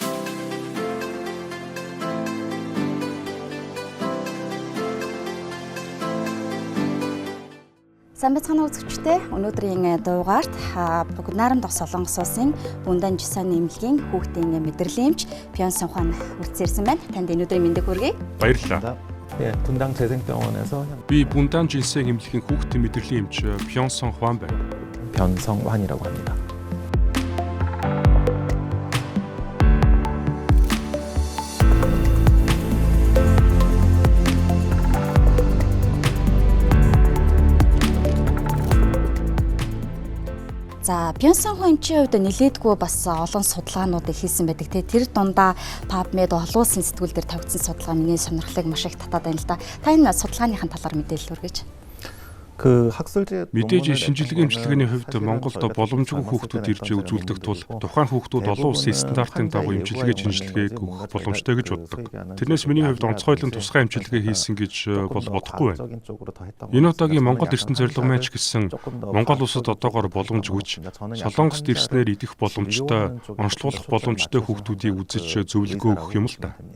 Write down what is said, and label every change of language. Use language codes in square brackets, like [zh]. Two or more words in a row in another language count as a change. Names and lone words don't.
[mn] Сайн байцгаана үзэгчдээ. Өнөөдрийн дугаарт бүгд найрамдах Солонгос улсын Бундан Жисаны эмнэлгийн хүүхдийн мэдрэлийн эмч Пёнсон Хуан хүрцээрсэн байна. Танд өнөөдрийн мэндийг хүргэе. Баярлалаа. [ko] 분당 재생병원에서 [mn] Би Бундан Жисаны эмнэлгийн хүүхдийн мэдрэлийн эмч Пёнсон Хуан байна. [ko] 변성환이라고 합니다. [mn] За, Пёнсон Хуан эмчийн хувьд нэлээдгүй бас олон судалгаануудыг хийсэн байдаг. Тэр дундаа PubMed олон улсын сэтгүүл дээр тавигдсан судалгаа миний сонирхлыг маш их татаад байна л да. Та энэ судалгааныхын талаар мэдээлэл өргөж. [ko] 그 학술지 [mn] Мэдээж шинжилгээ эмчилгээний хувьд Монголд боломжгүй хүүхдүүд ирж үзүүлдэг тул тухайн хүүхдүүд олон улсын стандартын дагуу эмчилгээ шинжилгээг өгөх боломжтой гэж боддог. Тэрнээс миний хувьд онцгойлон тусгай эмчилгээ хийсэн гэж бол бодохгүй байна. Энэ удаагийн Монгол эрдэнэ зорилго маань ч гэсэн Монгол улсад одоогоор боломжгүйч Солонгост ирснээр идэх боломжтой, онцлуулах боломжтой хүүхдүүдийг үзэж зөвлөгөө өгөх юм л да.